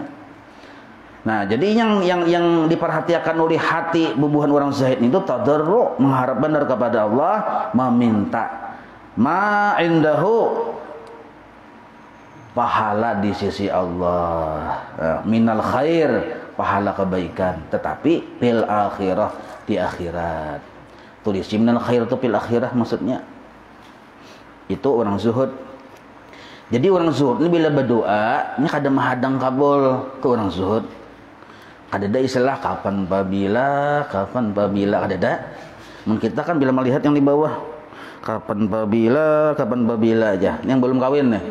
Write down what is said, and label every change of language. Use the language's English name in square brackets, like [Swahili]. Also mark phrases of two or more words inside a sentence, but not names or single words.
[Indonesian] Nah, jadi yang diperhatikan oleh hati bubuhan orang zahid itu tadarru', mengharap benar kepada Allah, meminta [Arabic] ma indahu, [Indonesian] pahala di sisi Allah, [Arabic] minal khair, [Indonesian] pahala kebaikan, tetapi [Arabic] fil akhirah, [Indonesian] di akhirat. Tulis [Arabic] minal khair [Indonesian] itu [Arabic] fil akhirah [Indonesian] maksudnya. Itu orang zuhud. Jadi orang zuhud ini bila berdoa, ini [Banjar] kada mahadang kabul, [Indonesian] itu orang zuhud. Ada istilah kapan pabila ada ada. Kita kan bila melihat yang di bawah kapan pabila aja. Ini yang belum kawin nih.